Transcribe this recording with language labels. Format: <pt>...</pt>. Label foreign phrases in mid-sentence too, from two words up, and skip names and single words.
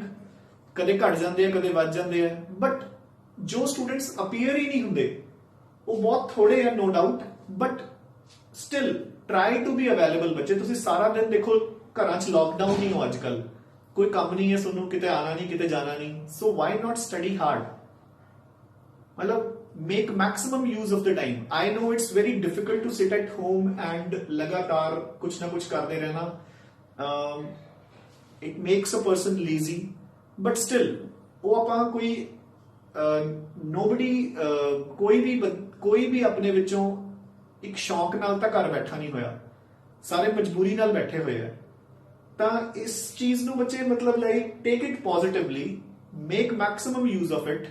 <pa>ਕਦੇ ਘੱਟ ਜਾਂਦੇ ਆ ਕਦੇ ਵੱਧ ਜਾਂਦੇ ਆ, ਬਟ ਜੋ</pa> <en>students appear</en> <pa>ਹੀ ਨਹੀਂ ਹੁੰਦੇ ਉਹ ਬਹੁਤ ਥੋੜੇ ਆ,</pa> <en>no doubt, but still try to be available.</en> <pa>ਬੱਚੇ ਤੁਸੀਂ ਸਾਰਾ ਦਿਨ ਦੇਖੋ ਘਰਾਂ 'ਚ ਲਾਕਡਾਊਨ ਨਹੀਂ ਹੋ ਅੱਜਕੱਲ, ਕੋਈ ਕੰਮ ਨਹੀਂ ਹੈ ਤੁਹਾਨੂੰ, ਕਿਤੇ ਆਣਾ ਨਹੀਂ ਕਿਤੇ ਜਾਣਾ ਨਹੀਂ,</pa> <en>so why not study hard. ਮਤਲਬ make maximum use of the time. I know it's very difficult to sit at home and</en> <hi>लगातार कुछ ना कुछ करते रहना.</hi> <en>It makes a person lazy, but still</en> <pa>वो ਆਪਾਂ ਕੋਈ nobody ਕੋਈ ਵੀ ਆਪਣੇ ਵਿੱਚੋਂ ਇੱਕ ਸ਼ੌਕ ਨਾਲ ਤਾਂ ਘਰ ਬੈਠਾ ਨਹੀਂ ਹੋਇਆ, ਸਾਰੇ ਮਜਬੂਰੀ ਨਾਲ ਬੈਠੇ ਹੋਏ ਆ. ਤਾਂ ਇਸ ਚੀਜ਼ ਨੂੰ ਬੱਚੇ ਮਤਲਬ</pa> <en>like take it positively, make maximum use of it.</en>